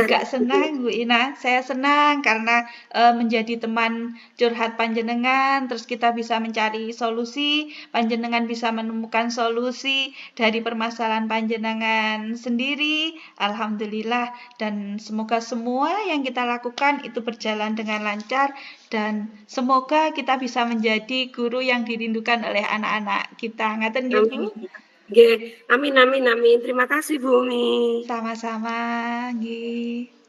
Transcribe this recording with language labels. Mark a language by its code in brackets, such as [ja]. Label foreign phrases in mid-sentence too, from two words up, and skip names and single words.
[id] juga senang Bu Ina, saya senang karena menjadi teman curhat panjenengan, terus kita bisa mencari solusi, panjenengan bisa menemukan solusi dari permasalahan panjenengan sendiri. Alhamdulillah, dan semoga semua yang kita lakukan itu berjalan dengan lancar dan semoga kita bisa menjadi guru yang dirindukan oleh anak-anak kita. [jv] Ngaten nggih, Bu? Nggih, [id] amin amin amin. Terima kasih Bu Umi. Sama-sama, nggih.